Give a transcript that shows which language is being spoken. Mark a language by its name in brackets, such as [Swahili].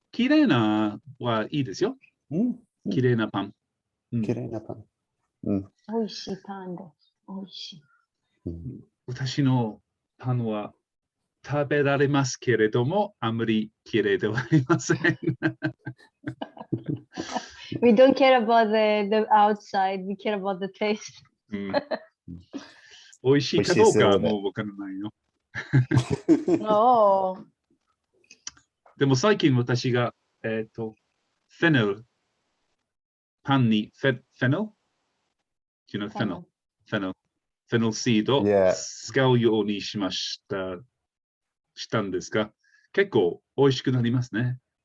[Japanese] きれいなはいいですよ。きれいなパン。きれいなパン。美味しいパンです。美味しい。私のパンは食べられますけれども、あまりきれいではありません。 [English] We don't care about the outside, we care about the taste. [Japanese] 美味しいかどうかはもうわからないよ。 [English] Oh. [Japanese] でも最近私が、フェネル、パンにフェネル [English] Do you know [Japanese] フェネルフェネルシードを使うようにしたんですが、結構美味しくなりますね。